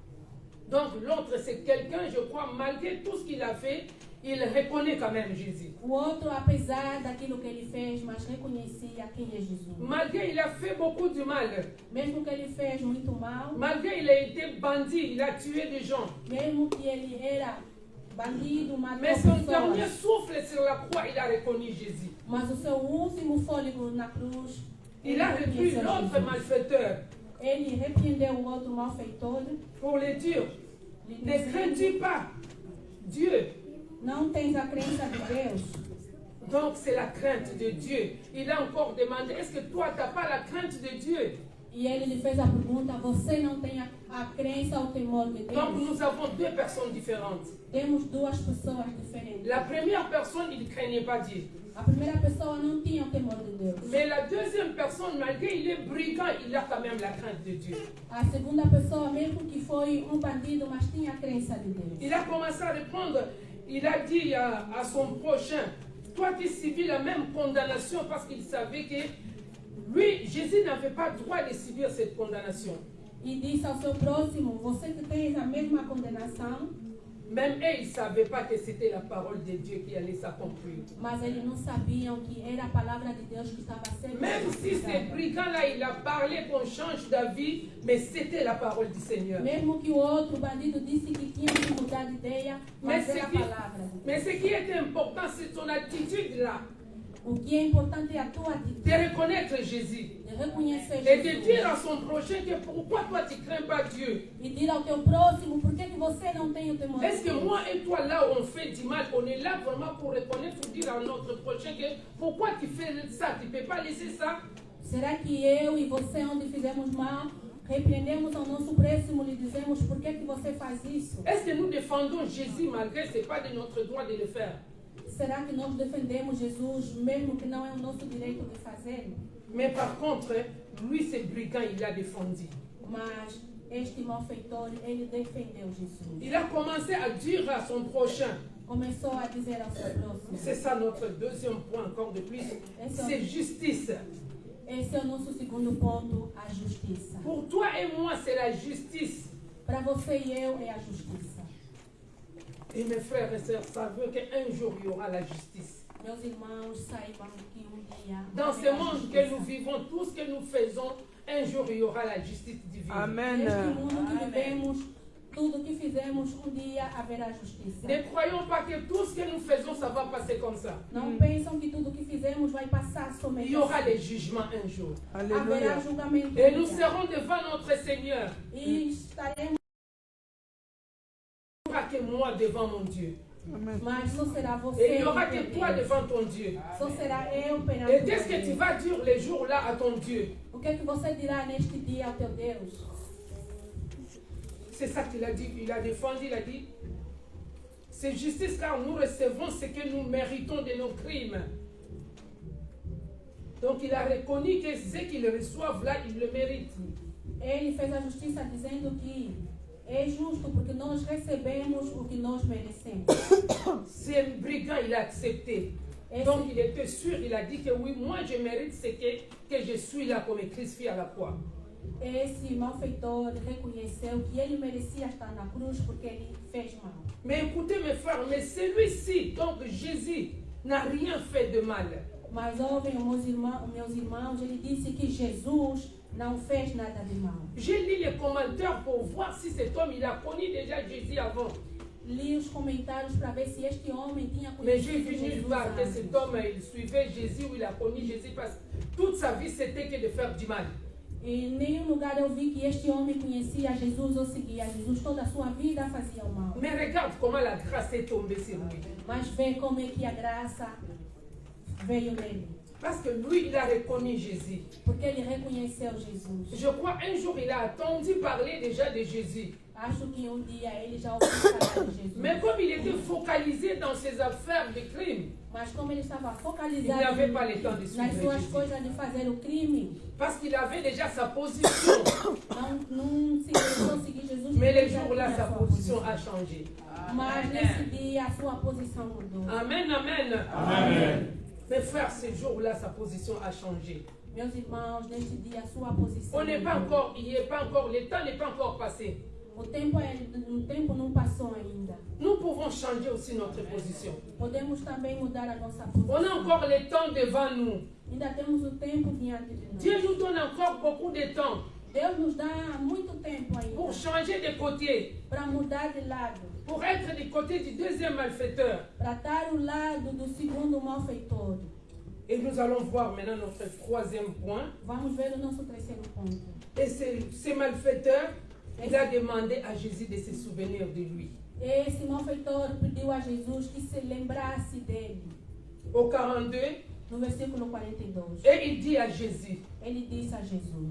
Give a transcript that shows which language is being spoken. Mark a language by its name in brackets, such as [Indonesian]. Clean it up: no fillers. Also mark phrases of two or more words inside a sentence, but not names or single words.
[French] Donc l'autre c'est quelqu'un, je crois, malgré tout ce qu'il a fait, il reconnaît quand même Jésus. [Portuguese] O outro, apesar daquilo que ele fez, mas reconhecia quem é Jesus. [French] Malgré il a fait beaucoup de mal. [Portuguese] Mesmo que ele fez muito mal, [French] Malgré il a été bandit, il a tué des gens. [Portuguese] mesmo que ele era bandido, matou [French] Mais son [Portuguese] pessoas. [French] dernier souffle sur la croix, il a reconnu Jésus. [Portuguese] Mas o seu último fôlego na cruz, [French] Il a repris [Portuguese] reconheceu [French] l'autre [Portuguese] Jesus. [French] malfaiteur [Portuguese] Ele repreendeu o outro malfeitor. [French] pour le dire, [Portuguese] Lhe [French] ne [Portuguese] dizendo, [French] crains-tu pas Dieu? [Portuguese] não tens a crença de Deus. [French] Donc c'est la crainte de Dieu. Il a encore demandé, est-ce que toi, tu n'as pas la crainte de Dieu? [Portuguese] E ele lhe fez a pergunta, você não tem a crença ou o temor de [French] Donc [Portuguese] Deus? [French] nous avons deux personnes différentes. [Portuguese] Temos duas pessoas diferentes. [French] La première personne, il ne craignait pas Dieu. [Portuguese] A primeira pessoa não tinha o temor de Deus. [French] Mais la deuxième personne, malgré il est brigand, il a quand même la crainte de Dieu. [Portuguese] A segunda pessoa, mesmo que foi bandido, mas tinha a crença de Deus. [French] Il a commencé à répondre, il a dit à son prochain, toi tu subis la même condamnation parce qu'il savait que lui, Jésus n'avait pas le droit de subir cette condamnation. [Portuguese] E disse ao seu próximo, você que tens a mesma condenação, [French] Même eux, ils ne savaient pas que c'était la parole de Dieu qui allait s'accomplir. [Portuguese] mas eles não sabiam que era a palavra de Deus que estava sendo [French] Même si ce [Portuguese] executada. [French] brigand-là, il a parlé qu'on change d'avis, mais c'était la parole du Seigneur. [Portuguese] Mesmo que o outro bandido disse que tinha que mudar de ideia, mas Mas era a se que- palavra. [French] Mais ce qui est important, c'est ton attitude-là, [Portuguese] O que é importante é a tua atitude, [French] de reconnaître Jésus. [Portuguese] de reconhecer [French] Et de [Portuguese] Jesus. [French] dire à son prochain que pourquoi toi tu ne crains pas Dieu. [Portuguese] E dir ao teu próximo, por que você não tem o temor de [French] Est-ce que [Portuguese] Deus? [French] moi et toi, là où on fait du mal, on est là vraiment pour reconnaître, pour dire à notre prochain que pourquoi tu fais ça, tu ne peux pas laisser ça. [Portuguese] Será que eu e você, onde fizemos mal, repreendemos ao nosso próximo e lhe dizemos por que você faz isso? [French] Est-ce que nous défendons Jésus malgré ce n'est pas de notre droit de le faire? [Portuguese] Será que nós defendemos Jesus mesmo que não é o nosso direito de fazer? [French] Mais par contre, lui, ce brigand, il l'a défendu. [Portuguese] Mas este malfeitor, ele defendeu Jesus. [French] Il a commencé à dire à son prochain, [Portuguese] Começou a dizer ao seu próximo. [French] c'est ça notre deuxième point encore de plus, c'est justice. [Portuguese] Esse é o nosso segundo ponto, a justiça. [French] Pour toi et moi, c'est la justice. [Portuguese] Para você e eu é a justiça. [French] Et mes frères et sœurs, ça veut qu'un jour, il y aura la justice. [Portuguese] Meus irmãos, saibam que dia [French] Dans ce [Portuguese] haverá [French] monde que [Portuguese] justiça. [French] nous vivons, tout ce que nous faisons, un jour, il y aura la justice divine. [Portuguese] Neste mundo que vivemos, tudo que fizemos, dia haverá justiça. [French] Ne croyons pas que tout ce que nous faisons, ça va passer comme ça. [Portuguese] Não pensam que tudo que fizemos vai passar somente [French] Il y aura [Portuguese] assim. [French] les jugements un jour. [Portuguese] Haverá julgamento. [French] Et nous serons devant notre Seigneur. [Portuguese] E estaremos [French] Pas que moi devant mon Dieu. [Portuguese] Mas só será você. [French] Et il n'y aura que [Portuguese] perante [French] toi [Portuguese] Deus. [French] devant ton Dieu. [Portuguese] Só será eu perante [French] Et qu'est-ce que tu [Portuguese] Deus. [French] vas dire les jours-là à ton Dieu? [Portuguese] O que é que você dirá neste dia ao teu Deus? [French] C'est ça qu'il a dit. Il a défendu, il a dit, c'est justice car nous recevons ce que nous méritons de nos crimes. Donc il a reconnu que ce qu'ils reçoivent là, ils le méritent. [Portuguese] Ele fez a justiça dizendo que é justo porque nós recebemos o que nós merecemos. [French] C'est un brigand, il a accepté. Donc il était sûr, il a dit que oui, moi je mérite ce que je suis là comme crucifié à la croix. [Portuguese] Esse malfeitor reconheceu que ele merecia estar na cruz porque ele fez mal. [French] Mais écoutez mes frères, mais celui-ci, donc Jésus, n'a rien fait de mal. [Portuguese] Mas ouvem, meus irmãos, ele disse que Jesus não fez nada de mal. [French] J'ai lu les commentaires pour voir si cet homme, il a connu déjà Jésus avant. [Portuguese] Li os comentários para ver se este homem tinha [French] Mais j'ai [Portuguese] conhecido [French] vu nulle [Portuguese] Jesus [French] part que [Portuguese] antes. [French] cet homme, il suivait Jésus ou il a connu Jésus parce que toute sa vie, c'était que de faire du mal. [Portuguese] Em nenhum lugar eu vi que este homem conhecia Jesus ou seguia Jesus. Toda a sua vida fazia o mal. [French] Mais regarde comment la grâce est tombée sur lui. [Portuguese] Mas vê como é que a graça veio nele. [French] Parce que lui, il a reconnu Jésus. [Portuguese] Porque ele reconheceu Jesus. [French] Je crois un jour, il a entendu parler déjà de Jésus. [Portuguese] Acho que dia ele já ouviu falar de Jesus. [French] Mais comme il était focalisé dans ses affaires de crime, [Portuguese] Mas como ele estava [French] il [Portuguese] focalizado [French] n'avait pas le temps de [Portuguese] nas [French] suivre [Portuguese] suas [French] Jésus. [Portuguese] coisas de fazer o crime, [French] Parce qu'il avait déjà sa position. [Portuguese] não seguir Jesus. [French] Mais [Portuguese] porque [French] les [Portuguese] já [French] jours-là, [Portuguese] tinha [French] sa [Portuguese] sua [French] position a changé. [Portuguese] Mas nesse dia a sua posição mudou. Amen, amen. Amen. [French] Mes frères, ces jours-là, sa position a changé. [Portuguese] Meus irmãos, neste dia a sua posição [French] On n'est pas [Portuguese] mudou. [French] encore, il n'y est pas encore, le temps n'est pas encore passé. [Portuguese] O tempo não passou ainda. [French] Nous pouvons changer aussi notre position. [Portuguese] Podemos também mudar a nossa [French] On [Portuguese] posição. [French] a encore le temps devant nous. [Portuguese] Ainda temos o tempo diante de nós. [French] Dieu nous donne encore beaucoup de temps [Portuguese] Deus nos dá muito tempo [French] pour [Portuguese] ainda [French] changer de côté, [Portuguese] para mudar de lado, [French] pour être du côté du deuxième malfaiteur. [Portuguese] para estar ao lado do segundo malfeitor. [French] Et nous allons voir maintenant notre troisième point. [Portuguese] Vamos ver o nosso terceiro ponto. [French] Et ce malfaiteur, il a demandé à Jésus de se souvenir de lui. [Portuguese] Esse malfeitor pediu a Jesus que se lembrasse dele. [French] Au 42, [Portuguese] No versículo 42, [French] et il dit à Jésus, [Portuguese] ele disse a Jesus: